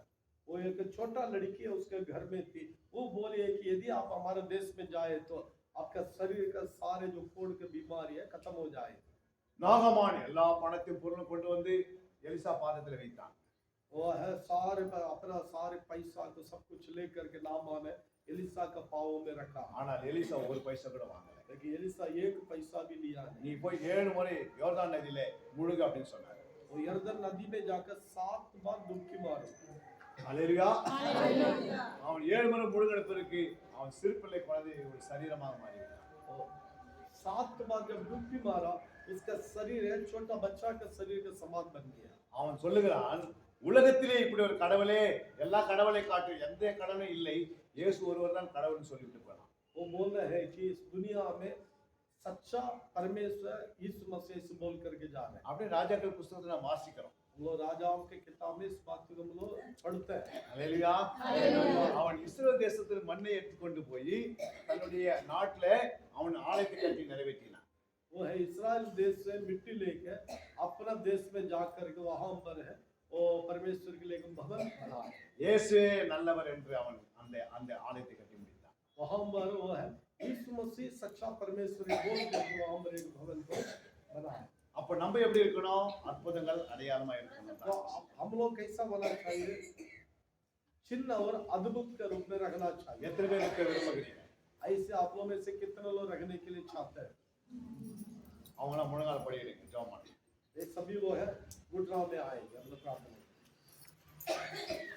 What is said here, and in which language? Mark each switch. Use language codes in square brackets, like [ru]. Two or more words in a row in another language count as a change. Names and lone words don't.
[hi] वो एक छोटा लड़की है, उसके घर में थी। वो बोले कि यदि आप हमारे देश में जाए तो आपका शरीर का सारे जो कोढ़ के बीमारी है खत्म हो जाए। [ta] நாகமான் எல்லா பணத்தையும் பொருளும் கொண்டு வந்து எலிசா பாதத்துல வைத்தான். [hi] वो है सारे अपना सारे पैसा को सब कुछ लेकर के नामा ने एलिसा का पाँव में रखा। [ta] ஆனால் எலிசா ஒரு பைசா கூட வாங்கல. [hi] लेकिन एलिसा एक पैसा भी लिया नहीं। [ta] நீ போய் 7 முறை யோர்தான் நதியிலே முழுகு அப்படின்னு சொன்னாரு. [hi] वो यरदन नदी में जाकर 7 बार डुबकी मारो। [ta] அல்லேலூயா. [hi] Hallelujah. [ta] அவன் 7 முறை முழுகின பிறகு அவன் சிறுபிள்ளை குழந்தை ஒரு சரீரமாக மாறிவிட்டான். [hi] वो 7 बार जब डुबकी मारा, उसका शरीर है छोटा बच्चा का शरीर के समान बन गया। [ta] அவன் சொல்லுகிறான், உலகத்திலே இப்படி ஒரு கடவுளே, எல்லா கடவுளை காட்டு எந்த கடவுளும் இல்லை, இயேசு ஒருவர் தான் கடவுள்னு சொல்லிவிட்டு போனான். [hi] वो बोल रहे हैं कि इस दुनिया में सच्चा परमेश्वर यीशु मसीह से बोल करके जा रहे हैं। [ta] அப்படியே ராஜாக்கள் புத்தகத்தை நாம் வாசிக்கிறோம். [hi] हम लोग राजाओं के किताब में इस बात को हम लोग पढ़ते हैं। [ta] அல்லேலூயா. [hi] Hallelujah. [ta] அவன் இஸ்ரவேல் தேசத்தில் மண்ணை எடுத்துக்கொண்டு போய் தன்னுடைய நாட்டுல அவன் ஆலயத்தை கட்டி நிறைவேற்றினான். [hi] वो है इस्राएल देश से मिट्टी लेकर अपना देश में जाकर के वहां पर है वो परमेश्वर के लिए एक भवन बना। [ta] இயேசுவே நல்லவர் என்று அவன் அந்த அந்த ஆலயத்தை கட்டி முடித்தான். [hi] वहां पर वो है यीशु मसीह सच्चा परमेश्वर बोल करके वहां पर एक भवन को बनाया। [ta] அப்ப நம்ம எப்படி இருக்கணும்? அற்புதங்கள் அடையாளமா [hi] तो [ta] இருக்கணும். [hi] हम लोग कैसा होना चाहिए? चिन्ह और अद्भुत के रूप में रखना चाहिए। [ta] எத்தனை பேர் இருக்க விரும்புகிறீங்க? [hi] ऐसे आप लोग में से कितने लोग रखने के लिए चाहते हैं? [ta] அவங்களாம் முழங்கால் படிக்கிறீங்க, ஜெபம் பண்ணுங்க. [hi] ये सभी लोग हैं गुडराव में आएंगे हम लोग प्रार्थना।